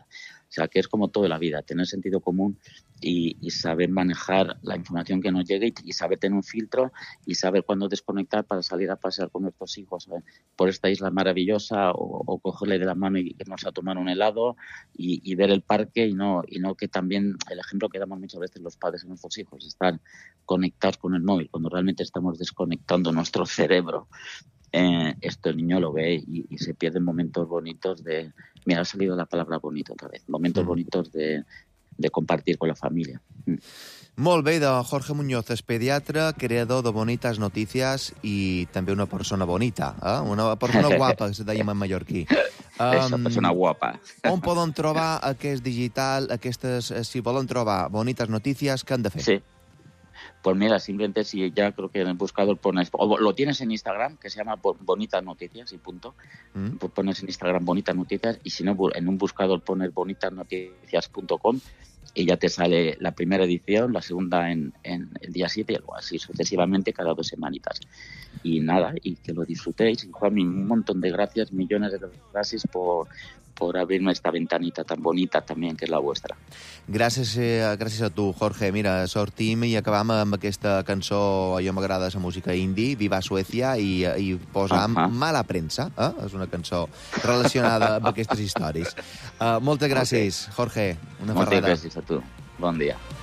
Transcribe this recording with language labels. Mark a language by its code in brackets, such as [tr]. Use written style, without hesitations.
[es] O sea, que es como toda la vida, tener sentido común y saber manejar la información que nos llegue y saber tener un filtro y saber cuándo desconectar para salir a pasear con nuestros hijos, ¿sabes?, por esta isla maravillosa o cogerle de la mano y irnos a tomar un helado y ver el parque y no que también el ejemplo que damos muchas veces los padres a nuestros hijos, estar conectados con el móvil cuando realmente estamos desconectando nuestro cerebro. Esto el niño lo ve y se pierden momentos bonitos de... Mira, ha salido la palabra bonito otra vez. Momentos bonitos de compartir con la familia. [ca] Molt bé, don Jorge Muñoz és pediatre, creador de Bonitas Noticias i també una persona bonita, eh? Una persona guapa, que se deia en mallorquí. Persona guapa. On poden trobar aquest digital, aquestes, si volen trobar Bonitas Noticias, què han de fer? [es] Sí. Pues mira, simplemente si ya creo que en el buscador pones, o lo tienes en Instagram, que se llama Bonitas Noticias y punto, pues pones en Instagram Bonitas Noticias, y si no, en un buscador pones bonitasnoticias.com y ya te sale la primera edición, la segunda en el día 7 y algo así sucesivamente cada dos semanitas. Y nada, y que lo disfrutéis. Juanmi, un montón de gracias, millones de gracias por abrirme esta ventanita tan bonita también, [ca] que és la vostra. Gràcies a tu, Jorge. Mira, sortim i acabam amb aquesta cançó, jo m'agrada la música indie, Viva Suècia, i posam Mala Premsa, eh? És una cançó relacionada amb aquestes històries. Moltes gràcies, okay. Jorge. Moltes gràcies a tu. Bon dia.